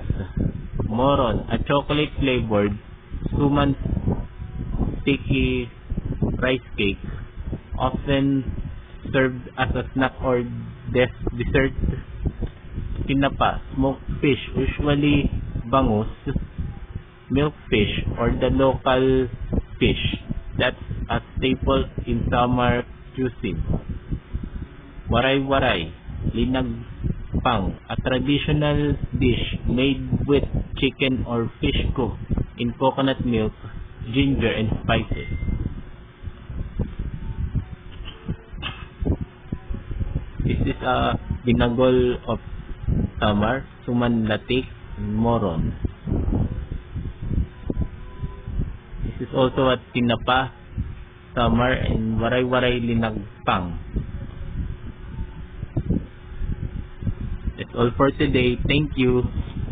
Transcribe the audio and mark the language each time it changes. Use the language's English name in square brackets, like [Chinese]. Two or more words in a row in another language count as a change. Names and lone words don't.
[English] Moron, a chocolate flavored suman sticky rice cake, often served as a snack or dessert. Tinapa, smoked fish, usually bangus, milkfish, or the local fish that's a staple in summer cuisine. Waray-waray, linagpang, a traditional dish made with chicken or fish cooked in coconut milk, ginger, and spices. This is a binagol of summer, sumanlatik, moron. This is also a tinapa, summer, and waray-waray linagpang. That's all for today. Thank you.